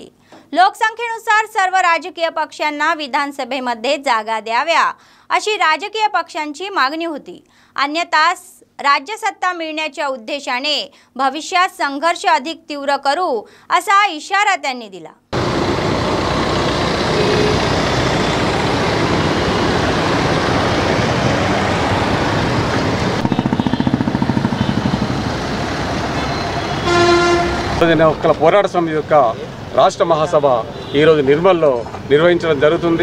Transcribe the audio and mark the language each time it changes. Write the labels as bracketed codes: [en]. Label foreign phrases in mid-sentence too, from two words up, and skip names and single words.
[mr] लोकसंख्येनुसार सर्व राजकीय पक्षांना विधानसभेमध्ये जागा द्याव्या अशी राजकीय पक्षांची मागणी होती, अन्यथा राज्य सत्ता मिळण्याच्या उद्देशाने भविष्यात संघर्ष अधिक तीव्र करू असा इशारा त्यांनी दिला। [te] హక్కుల పోరాట సమితి యొక్క రాష్ట్ర మహాసభ ఈరోజు నిర్మల్లో నిర్వహించడం జరుగుతుంది।